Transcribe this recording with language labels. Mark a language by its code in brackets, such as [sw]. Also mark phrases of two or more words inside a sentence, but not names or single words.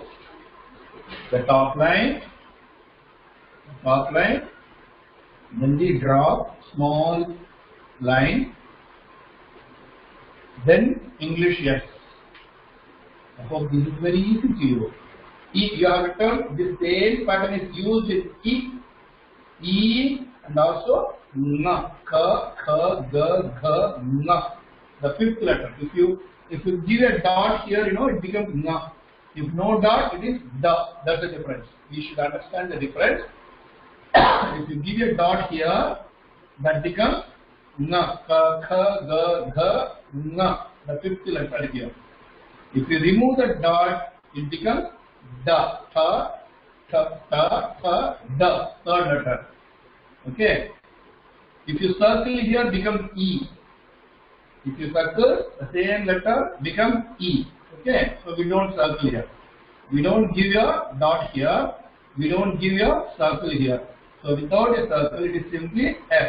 [en] The top line, then the drop, small line, then English S. I hope this is very easy to you. E, you have written, this same pattern is used with E and also na, ka, kha, ga, gha, na. The 5th letter. If you give a dot here, you know, it becomes na. If no dot, it is da. That's the difference. We should understand the difference. If you give a dot here, that becomes na, ka, kha, ga, gha, na. The 5th letter here. If you remove the dot, it becomes da, tha, tha, tha, tha, da, third letter. Okay. If you circle here, becomes E. If you circle, the same letter becomes E. Okay. So we don't circle here. We don't give a dot here. We don't give a circle here. So without a circle, it is simply F.